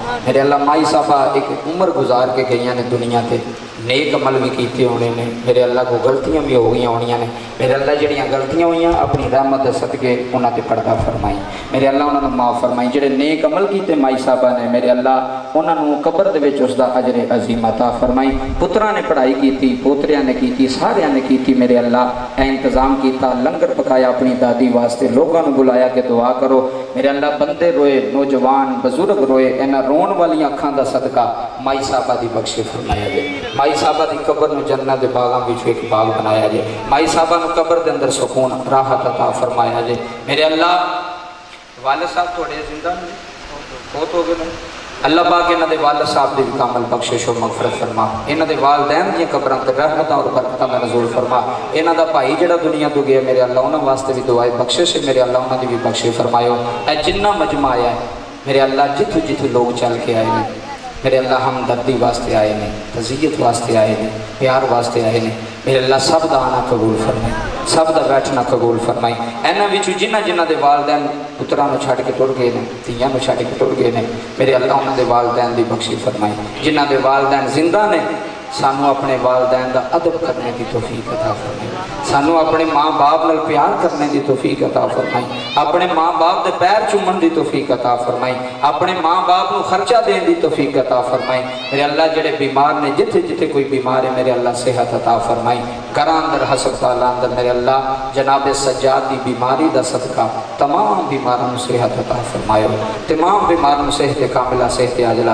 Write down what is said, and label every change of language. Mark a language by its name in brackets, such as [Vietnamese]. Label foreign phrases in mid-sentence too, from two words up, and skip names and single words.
[Punjabi] میرے اللہ مائی صاحبہ ایک عمر گزار کے گئی نے دنیا سے، نیک عمل بھی کیے ہونے نے، میرے اللہ کو غلطیاں بھی ہو گئی ہونیاں نے، میرے اللہ جڑیاں غلطیاں ہوئی اپنی رحمت کے صدقے انہوں نے پردہ فرمائی، میرے اللہ انہوں نے معاف فرمائی. جیڑے نیک عمل کیے مائی صاحبہ نے، میرے اللہ انہوں نے قبر دے وچ اسدا اجر عظیم عطا فرمائی. پتراں نے پڑھائی کی، پوتریاں نے کی، ساریاں نے کی، میرے اللہ انتظام کیا، لنگر پکایا اپنی دادی واسطے، لوگوں کو بلایا کہ دعا کرو. میرے اللہ بندے روئے نوجوان بزرگ روئے انہاں رون والی اکھاں دا صدقہ مائی صاحبہ دی بخشے فرمایا جائے مائی صاحبہ دی قبر نو جنت دے باغاں وچ ایک باغ بنایا جائے مائی صاحبہ نو قبر دے اندر سکون راحت عطا فرمایا جائے میرے اللہ والد صاحب تھوڑے زندہ بہت ہو گئے اللہ پاک انہاں دے والد صاحب دی کامل بخشش و مغفرت فرما انہاں دے والدین دی قبراں تے رحمتاں اور برکتاں دا نزول فرما انہاں دا بھائی جڑا دنیا تو گیا میرے اللہ انہاں واسطے بھی دعائے بخشش ہے میرے اللہ انہاں دی بھی بخشش فرمایو اے جنہ مجمع آیا ہے میرے اللہ جتھو جتھو لوگ چل کے آئے ہیں میرے اللہ ہمدردی واسطے آئے ہیں تزیت واسطے آئے ہیں پیار واسطے آئے ہیں میرے اللہ سب دا آنا قبول فرمائے سب دا بیٹھنا قبول فرمائے اینا وچو جنہ جنہ دے والدین پتران چھاڑ کے ٹر گئے ہیں تیاں چھاڑ کے ٹر گئے ہیں میرے اللہ انہوں دے والدین دی بخشی فرمائے جنہ دے والدین زندہ نے سانو اپنے والدین دا ادب کرنے دی توفیق عطا فرمائے سانو اپنے ماں باپ نال پیار کرنے دی توفیق عطا فرمائے اپنے ماں باپ دے پیر چومن دی توفیق عطا فرمائے اپنے ماں باپ نو خرچہ دین دی توفیق عطا فرمائے میرے اللہ جڑے بیمار نے جتھے جتھے کوئی بیمار ہے میرے اللہ صحت عطا فرمائے گھراں اندر ہسپتال اندر میرے اللہ جناب سجاد دی بیماری دا صدقہ تمام بیماراں نو صحت عطا فرمایو تمام بیماراں نو صحت کاملہ صحت عاجلہ